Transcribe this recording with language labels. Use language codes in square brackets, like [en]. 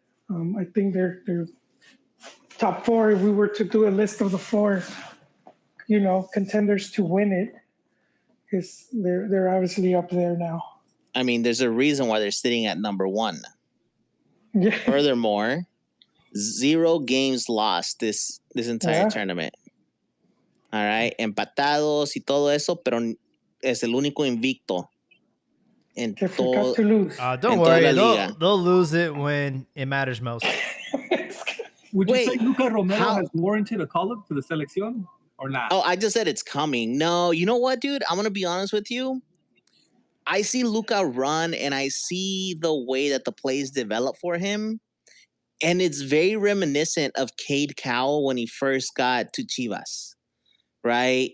[en] I think they're top 4. If we were to do a list of the 4, contenders to win it, is they're obviously up there now. I mean, there's a reason why they're sitting at number 1. Yeah. Furthermore, 0 games lost this entire tournament. [es] All right, empatados y todo eso, pero es el único invicto en todo. [en] Don't worry, they'll lose it when it matters most. Would you say Luca Romero has warranted a call-up to the selección or not? Oh, I just said it's coming. No, you know what, dude? I'm going to be honest with you. I see Luca run, and I see the way that the plays develop for him, and it's very reminiscent of Cade Cowell when he first got to Chivas, right?